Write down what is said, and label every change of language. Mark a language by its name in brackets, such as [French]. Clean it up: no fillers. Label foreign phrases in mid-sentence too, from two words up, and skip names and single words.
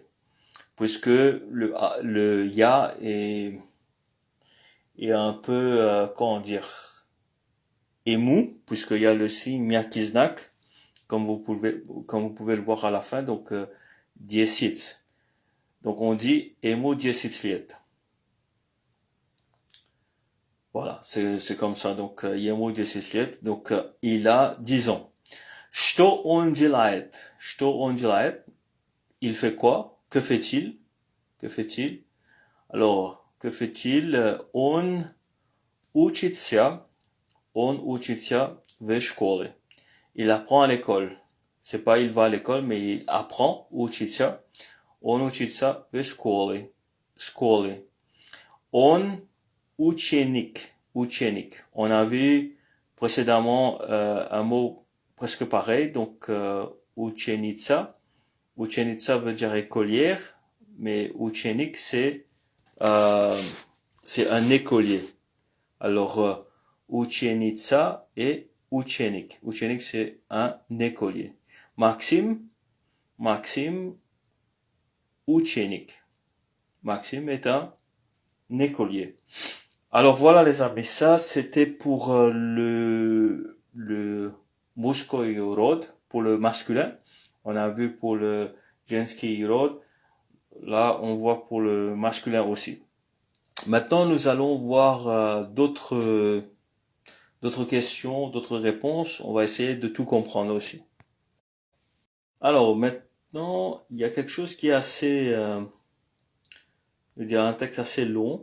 [French] Puisque le ya est un peu, comment dire, émou, puisqu'il y a le signe miakiznak, comme vous pouvez le voir à la fin, donc, diesit. Donc, on dit [Russian] ему десять лет. [French] Voilà, c'est comme ça. Donc, [Russian] ему десять лет. [French] Donc, il a 10 ans. [Russian] Что он делает? Что он делает? [French] Il fait quoi? Que fait-il? Que fait-il? Alors, que fait-il? [Russian] Он учится в школе. [French] Il apprend à l'école. C'est pas il va à l'école, mais il apprend. [Russian] Учится. Он учится в школе. Школе. Он ученик. Ученик. [French] On a vu précédemment un mot presque pareil, donc ученица. Ученица veut dire écolière, mais ученик c'est un écolier. Alors ученица et ученик. Ученик c'est un écolier. Maxime ученик. Maxime est un écolier. Alors voilà les amis, ça c'était pour le [Russian] мужской род, [French] pour le masculin. On a vu pour le [Russian] женский род. [French] Là, on voit pour le masculin aussi. Maintenant, nous allons voir d'autres questions, d'autres réponses. On va essayer de tout comprendre aussi. Alors maintenant, il y a quelque chose qui est assez, je veux dire un texte assez long.